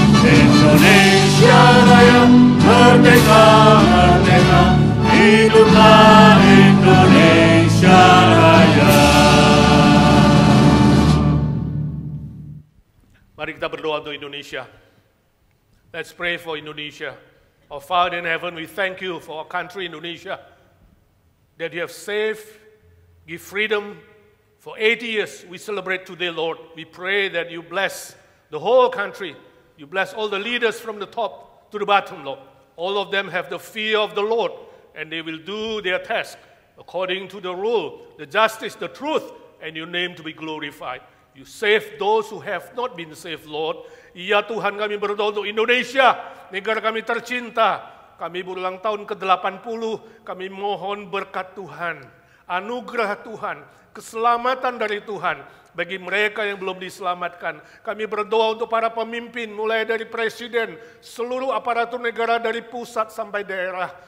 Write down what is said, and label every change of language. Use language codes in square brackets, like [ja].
[id] Indonesia Raya, merdeka, merdeka, hiduplah Indonesia Raya. Mari kita berdoa untuk Indonesia. [en] Let's pray for Indonesia. Our Father in heaven, we thank you for our country, Indonesia, that you have saved, give freedom For 80 years we celebrate today, Lord. We pray that you bless the whole country. You bless all the leaders from the top to the bottom, Lord. All of them have the fear of the Lord, and they will do their task according to the rule, the justice, the truth, and your name to be glorified. You save those who have not been saved, Lord. [id] Ya Tuhan, kami berdoa untuk Indonesia, negara kami tercinta. Kami berulang tahun ke-80, kami mohon berkat Tuhan, anugerah Tuhan, keselamatan dari Tuhan bagi mereka yang belum diselamatkan. Kami berdoa untuk para pemimpin, mulai dari presiden, seluruh aparatur negara dari pusat sampai daerah.